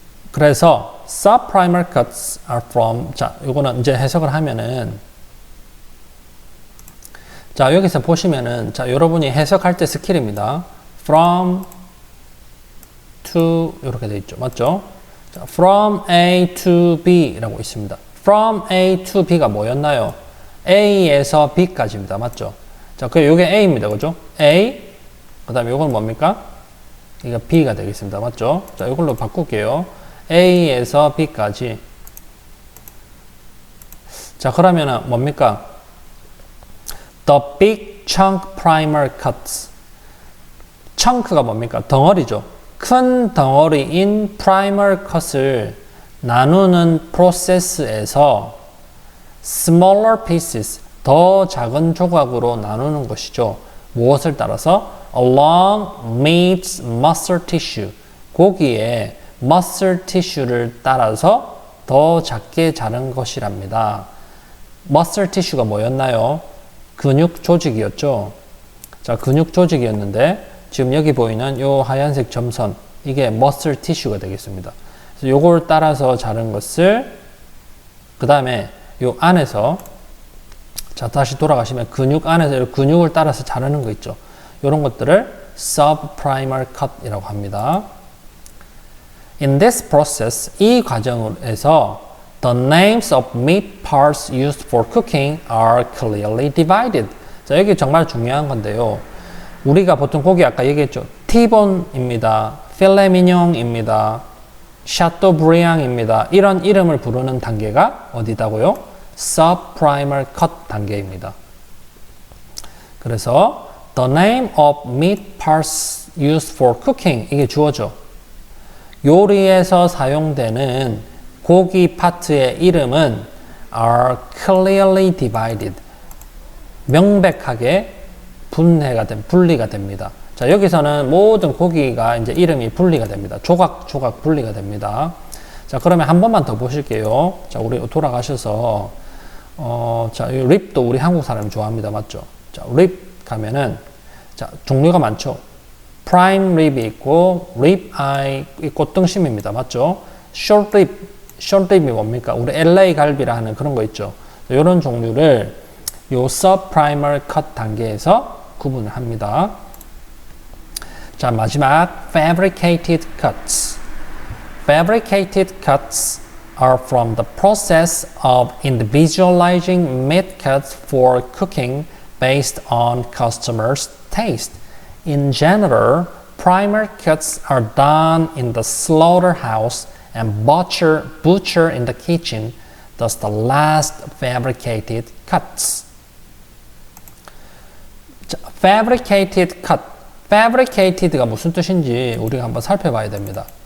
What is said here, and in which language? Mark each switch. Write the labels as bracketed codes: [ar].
[ko] 그래서 [en] subprimer cuts are from, [ko] 자, 요거는 이제 해석을 하면은, 자, 여기서 보시면은, 자, 여러분이 해석할 때 스킬입니다. from to 이렇게 돼 있죠. 맞죠? 자, [en] from A to B [ko] 라고 있습니다. from A to B가 뭐였나요? A에서 B까지입니다. 맞죠? 자, 그 요게 A입니다. 그죠? A, 그 다음에 요건 뭡니까? 이거 B가 되겠습니다. 맞죠? 자, 이걸로 바꿀게요. A에서 B까지. 자, 그러면은 뭡니까? [en] The big chunk primer cuts. [ko] chun크가 뭡니까? 덩어리죠. 큰 덩어리인 primer cut을 나누는 프로세스에서 [en] smaller pieces, [ko] 더 작은 조각으로 나누는 것이죠. 무엇을 따라서? [en] along meat's muscle tissue. [ko] 고기의 muscle tissue를 따라서 더 작게 자른 것이랍니다. muscle tissue가 뭐였나요? 근육 조직이었죠. 자, 근육 조직이었는데 지금 여기 보이는 요 하얀색 점선, 이게 muscle tissue가 되겠습니다. 그래서 요걸 따라서 자른 것을 그 다음에 요 안에서, 자, 다시 돌아가시면 근육 안에서 근육을 따라서 자르는 거 있죠. 요런 것들을 subprimer cut이라고 합니다. [en] In this process, [ko] 이 과정에서 [en] the names of meat parts used for cooking are clearly divided. [ko] 자, 여기 정말 중요한 건데요. 우리가 보통 고기 아까 얘기했죠. T본입니다. 필레미뇽입니다. 샤토브리앙입니다. 이런 이름을 부르는 단계가 어디다고요? subprimer cut 단계입니다. 그래서 [en] the name of meat parts used for cooking, [ko] 이게 주어죠. 요리에서 사용되는 고기 파트의 이름은 [en] are clearly divided. [ko] 명백하게 분리가 됩니다. 자, 여기서는 모든 고기가 이제 이름이 분리가 됩니다. 조각 분리가 됩니다. 자, 그러면 한 번만 더 보실게요. 자, 우리 돌아가셔서, 자, 이 립도 우리 한국 사람이 좋아합니다. 맞죠? 자, 립 가면은, 자, 종류가 많죠? 프라임 립이 있고, 립 아이 있고, 등심입니다. 맞죠? 숏립이 뭡니까? 우리 LA 갈비라 하는 그런 거 있죠? 이런 종류를 요 subprimer cut 단계에서 구분을 합니다. 자, 마지막 fabricated cuts. [en] Fabricated cuts are from the process of individualizing meat cuts for cooking based on customers' taste. In general, primer cuts are done in the slaughterhouse and butcher in the kitchen, thus the last fabricated cuts. [ko] 자, fabricated cut. fabricated가 무슨 뜻인지 우리가 한번 살펴봐야 됩니다.